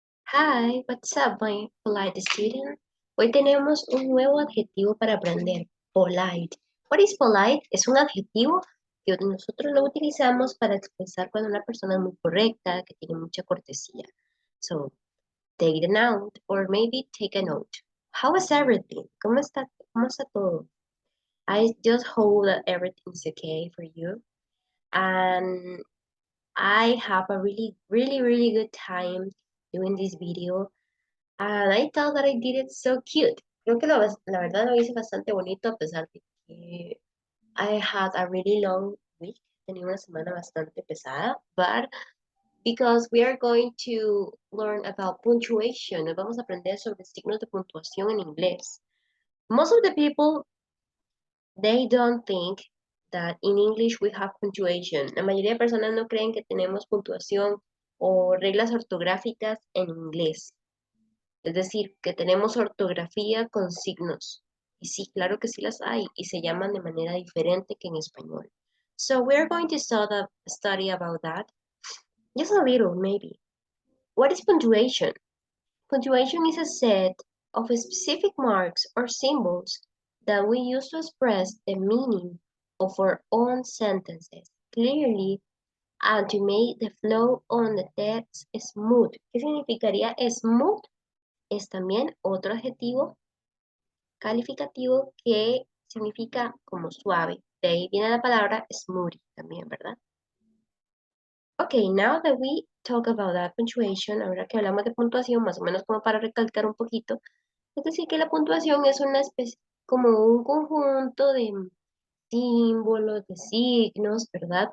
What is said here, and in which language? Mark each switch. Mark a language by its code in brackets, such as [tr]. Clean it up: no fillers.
[en] Hi, what's up, my polite student? [es] Hoy tenemos un nuevo adjetivo para aprender, polite. [en] What is polite? [es] Es un adjetivo que nosotros lo utilizamos para expresar cuando una persona es muy correcta, que tiene mucha cortesía. So, take a note, or maybe take a note. How is everything? Cómo está todo? [en] I just hope that everything's okay for you. And I have a really good time doing this video. And I thought that I did it so cute. [es] Creo que la verdad lo hice bastante bonito a pesar de que [en] I had a really long week. [es] Tenía una semana bastante pesada. [en] But because we are going to learn about punctuation, [es] nos vamos a aprender sobre signos de puntuación en inglés. [en] Most of the people, they don't think that in English we have punctuation. [es] La mayoría de personas no creen que tenemos puntuación o reglas ortográficas en inglés. Es decir, que tenemos ortografía con signos. Y sí, claro que sí las hay y se llaman de manera diferente que en español. [en] So we're going to study about that. Just a little, maybe. What is punctuation? Punctuation is a set of specific marks or symbols that we use to express the meaning of our own sentences clearly and to make the flow on the text smooth. [es] ¿Qué significaría smooth? Es también otro adjetivo calificativo que significa como suave. De ahí viene la palabra smoothie también, ¿verdad? [en] Okay, now that we talk about that punctuation, [es] ahora que hablamos de puntuación, más o menos como para recalcar un poquito, es decir, que la puntuación es una especie, como un conjunto de símbolos, de signos, ¿verdad?